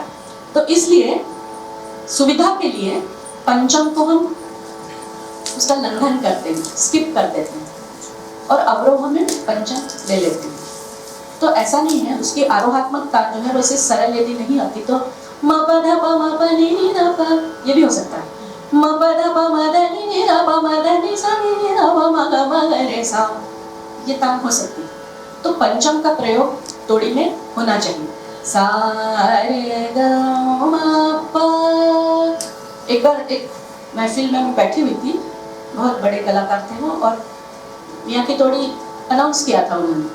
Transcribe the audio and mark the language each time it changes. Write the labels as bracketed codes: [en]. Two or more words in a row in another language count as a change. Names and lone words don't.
[hi] तो इसलिए सुविधा के लिए पंचम को हम उसका लंघन करते हैं, स्किप कर देते हैं, और अवरोह में पंचम ले लेते हैं। तो ऐसा नहीं है, उसकी आरोहात्मक तान जो है वैसे सरल यदि नहीं आती तो म प ध प म प नि नि ध प, ये भी हो सकता है। म प ध प म ध नि नि ध प म ध नि सा नि नि ध प म ग म ग रे सा, ये तान हो सकती है। तो पंचम का प्रयोग तोड़ी में होना चाहिए। सा रे ग म प। एक बार एक महफिल में मैं बैठी हुई थी, बहुत बड़े कलाकार थे वो, और मियाँ की तोड़ी अनाउंस किया था उन्होंने।